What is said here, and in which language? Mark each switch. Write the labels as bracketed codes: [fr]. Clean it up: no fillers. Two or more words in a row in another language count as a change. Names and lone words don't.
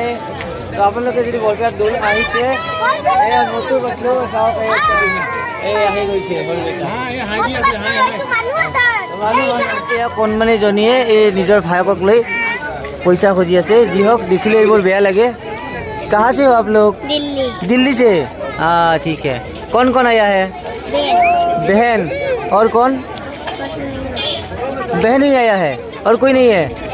[as] তো আপোনালোকে যদি বৰপেটাত দৌল আহিছে, এয়া মটো পাতলো চাওক, এই আহি গৈছে বৰপেটা। এয়া কণমানিজনীয়ে এই নিজৰ ভায়েকক লৈ পইচা খুজি আছে। যি হওক দেখিলে এইবোৰ বেয়া লাগে। कहाँ से हो आप लोग? [hi] दिल्ली से। हाँ ठीक है। कौन आया है? बहन। और कौन? बहन ही आया है और कोई नहीं है?